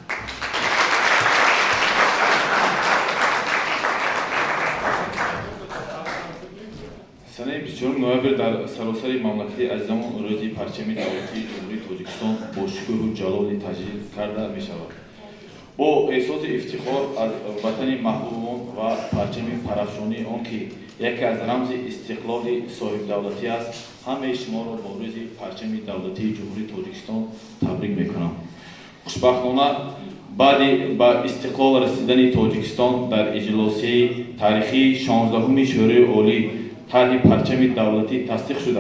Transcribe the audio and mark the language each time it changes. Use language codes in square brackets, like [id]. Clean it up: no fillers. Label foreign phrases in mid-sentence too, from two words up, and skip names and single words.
[tg] Санаи 24 ноябр дар саросари мамлакати азизамон рӯзи парчами давлатии ҷумҳурии Тоҷикистон бо шукӯҳ ва ҷалол таҷлил карда мешавад. Бо эҳсоси ифтихор аз Ватани маҳбубамон ва ва парчами парафшонӣ он ки яке аз рамзи истиқлоли соҳибдавлатӣ аст, ҳамаи шуморо бо рӯзи парчами давлатии ҷумҳурии Тоҷикистон табрик мекунам. хушбахтона баъди ба истиқлол расидани Тоҷикистон дар иҷлосии таърихии 16-уми Шӯрои олӣ тарҳи парчами давлатӣ тасдиқ шуда,